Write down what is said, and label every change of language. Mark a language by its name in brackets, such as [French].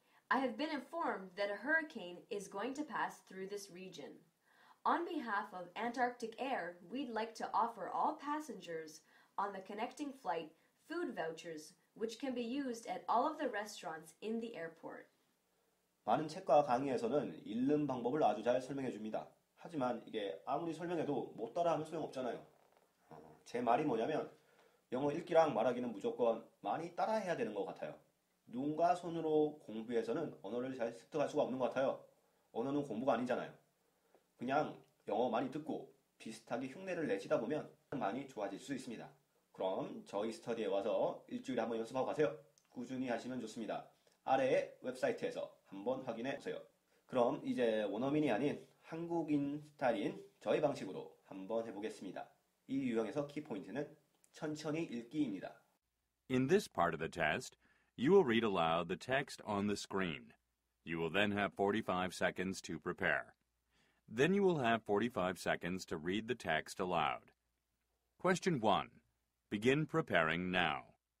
[English] I have been informed that a hurricane is going to pass through this region. On behalf of Antarctic Air, we'd like to offer all passengers on the connecting flight food vouchers, which can be used at all of the restaurants in the airport. [Korean] 많은 책과 강의에서는 읽는 방법을 아주 잘 설명해 줍니다. 하지만 이게 아무리 설명해도 못 따라하면 소용없잖아요. 제 말이 뭐냐면 영어 읽기랑 말하기는 무조건 많이 따라해야 되는 것 같아요. 눈과 손으로 공부해서는 언어를 잘 습득할 수가 없는 것 같아요. 언어는 공부가 아니잖아요. 그냥 영어 많이 듣고 비슷하게 흉내를 내시다 보면 많이 좋아질 수 있습니다. 그럼 저희 스터디에 와서 일주일에 한번 연습하고 가세요. 꾸준히 하시면 좋습니다. 아래의 웹사이트에서 한번 확인해 보세요. 그럼 이제 원어민이 아닌 한국인 스타일인 저희 방식으로 한번 해보겠습니다. 이 유형에서 키포인트는 천천히 읽기입니다. [English] In this part of the test, you will read aloud the text on the screen. You will then have 45 seconds to prepare. Then you will have 45 seconds to read the text aloud. Question 1. Begin preparing now.